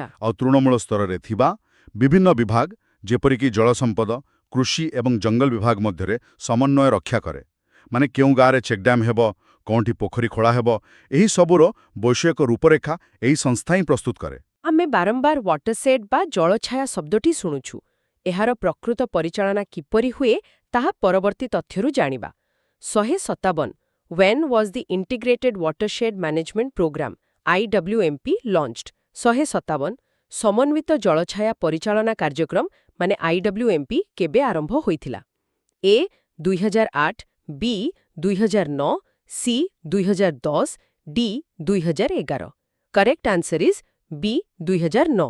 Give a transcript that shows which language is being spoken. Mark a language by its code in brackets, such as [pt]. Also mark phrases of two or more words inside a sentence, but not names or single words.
[or] ଆଉ ତୃଣମୂଳ ସ୍ତରରେ ଥିବା ବିଭିନ୍ନ ବିଭାଗ ଯେପରିକି ଜଳସମ୍ପଦ କୃଷି ଏବଂ ଜଙ୍ଗଲ ବିଭାଗ ମଧ୍ୟରେ ସମନ୍ୱୟ ରକ୍ଷା କରେ ମାନେ କେଉଁ ଗାଁରେ ଚେକ୍ଡ୍ୟାମ୍ ହେବ କେଉଁଠି ପୋଖରୀ ଖୋଳା ହେବ ଏହି ସବୁର ବୈଷୟିକ ରୂପରେଖା ଏହି ସଂସ୍ଥା ହିଁ ପ୍ରସ୍ତୁତ କରେ ଆମେ ବାରମ୍ବାର ୱାଟରସେଡ୍ ବା ଜଳଛାୟା ଶବ୍ଦଟି ଶୁଣୁଛୁ ଏହାର ପ୍ରକୃତ ପରିଚାଳନା କିପରି ହୁଏ ତାହା ପରବର୍ତ୍ତୀ ତଥ୍ୟରୁ ଜାଣିବା 157 [en] When was the Integrated Watershed Management Program IWMP launched [or] 157 ସମନ୍ୱିତ ଜଳଛାୟା ପରିଚାଳନା କାର୍ଯ୍ୟକ୍ରମ ମାନେ IWMP କେବେ ଆରମ୍ଭ ହୋଇଥିଲା A 2008 B 2009 C 2010 D 2011 [en] correct answer is [or] B 2009